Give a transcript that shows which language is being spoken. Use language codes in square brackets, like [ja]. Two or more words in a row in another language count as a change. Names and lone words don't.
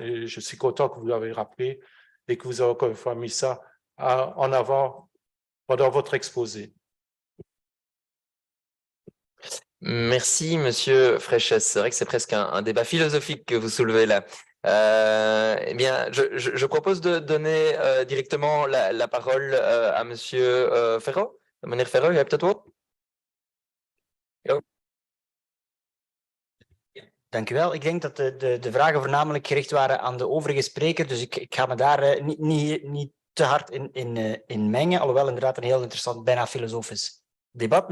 [fr] Et je suis content que vous l'avez rappelé et que vous avez encore une fois mis ça en avant pendant votre exposé. Merci, Monsieur Fréchès. C'est vrai que c'est presque un débat philosophique que vous soulevez là. Eh bien, je propose de donner directement la parole à Monsieur Ferro. [nl] Meneer Ferro, u hebt het woord. Dank u wel. Ik denk dat de vragen voornamelijk gericht waren aan de overige spreker, dus ik ga me daar niet te hard in mengen, alhoewel inderdaad een heel interessant, bijna filosofisch debat.